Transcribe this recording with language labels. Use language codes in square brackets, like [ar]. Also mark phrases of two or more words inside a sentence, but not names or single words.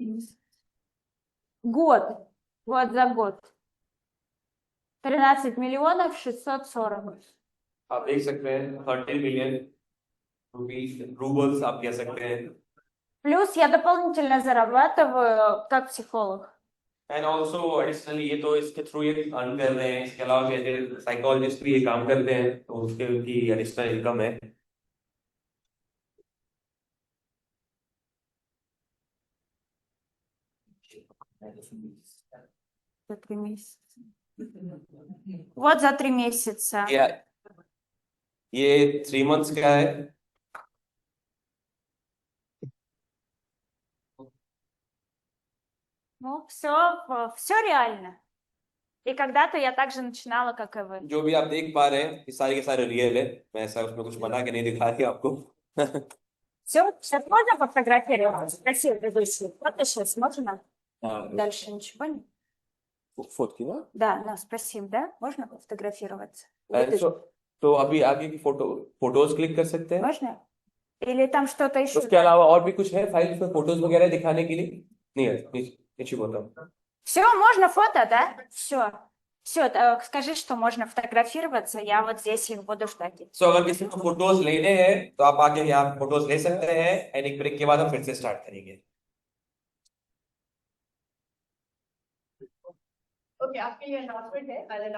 [ru] Год. Вот за год. 13 миллионов 640. [hi] आप देख सकते हैं 30 [en] million rubles [hi] आप कह सकते हैं। [ru] Плюс я дополнительно зарабатываю как психолог. [en] and also additionally [hi] ये तो इसके थ्रू ये अर्न कर रहे हैं, इसके अलावा साइकोलॉजिस्ट भी ये काम करते हैं, तो उसके उनकी [en] additional income [hi] है। [ru] За 3 месяца. Вот за 3 месяца. [hi] ये 3 मंथ्स का है। [ru] Ну, все реально. И когда-то я так же начинала, как и вы. [hi] जो भी आप देख पा रहे हैं ये सारे के सारे रियल है, मैं ऐसा उसमें कुछ बना के नहीं दिखा रही आपको। [ru] Все, сейчас можно пофотографировать? Спасибо, ведущий. Фото сейчас можно? [hi] हाँ, [ru] Дальше ничего нет? [hi] фотки ना। [ru] Да, да, спасибо, да? Можно пофотографироваться? [hi] तो अभी आगे की फोटोज क्लिक कर सकते हैं। [ru] Можно? Или там что-то еще? [hi] उसके अलावा और भी कुछ है फाइल में फोटोज वगैरह दिखाने के लिए? नहीं है, नीचे बताओ। [ru] Все, можно фото, да? Все. Все, скажи, что можно фотографироваться, я вот здесь их буду ждать. [hi] सो अगर किसी को फोटोज लेने हैं तो आप आके यहाँ फोटोज ले सकते हैं, एंड एक ब्रेक के बाद हम फिर से स्टार्ट करेंगे। ओके, आपके लिए अनाउंसमेंट है।